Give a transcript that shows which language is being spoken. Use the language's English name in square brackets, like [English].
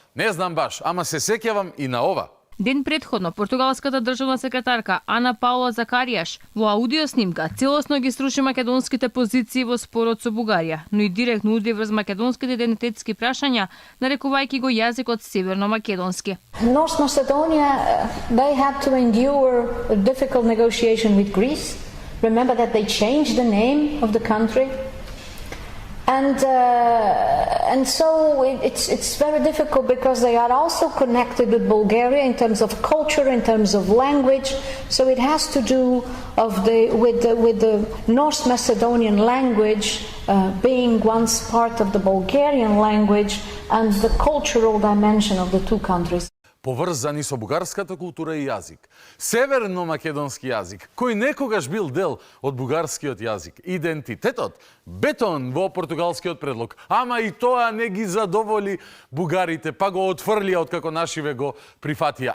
[Macedonian] Не знам баш, ама се сеќавам и на ова. Ден предходно, португалската државна секретарка Ана Паула Закаријаш во аудио снимка целосно ги струши македонските позиции во спорот со Бугарија, но и директно уди врз македонските идентитетски прашања, нарекувајќи го јазикот северно-македонски. [English] North Macedonia, they had to endure a difficult negotiation with Greece. Remember that they changed the name of the country. And so it's very difficult because they are also connected with Bulgaria in terms of culture, in terms of language. So it has to do with the North Macedonian language being once part of the Bulgarian language and the cultural dimension of the two countries. [Macedonian] Поврзани со бугарската култура и јазик. Северно-македонски јазик, кој некогаш бил дел од бугарскиот јазик. Идентитетот, бетон во португалскиот предлог, ама и тоа не ги задоволи бугарите, па го отфрлија откако нашиве го прифатија.